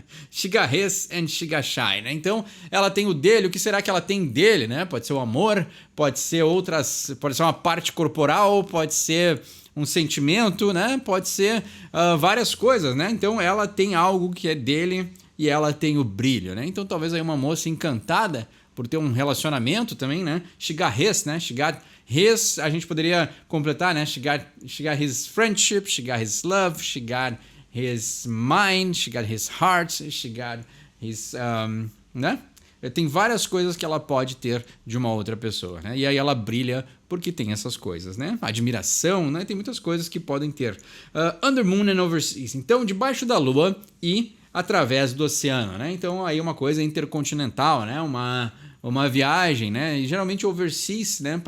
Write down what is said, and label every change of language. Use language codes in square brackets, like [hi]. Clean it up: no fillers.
[en] She got his and she got shine. [pt] Né? Então, ela tem o dele. O que será que ela tem dele? Né? Pode ser o amor, pode ser uma parte corporal, pode ser um sentimento, né? Pode ser várias coisas, né? Então, ela tem algo que é dele e ela tem o brilho, né? Então, talvez aí uma moça encantada por ter um relacionamento também, né? [en] She got his, né? She got his, [pt] a gente poderia completar, né? [en] She got his friendship, she got his love, she got his mind, she got his heart, she got his, né? [pt] Tem várias coisas que ela pode ter de uma outra pessoa, né? E aí ela brilha porque tem essas coisas, né? Admiração, né? Tem muitas coisas que podem ter. [en] Under moon and overseas. [pt] Então, debaixo da lua e através do oceano, né? Então, aí uma coisa intercontinental, né? Uma viagem, né? E geralmente overseas, né?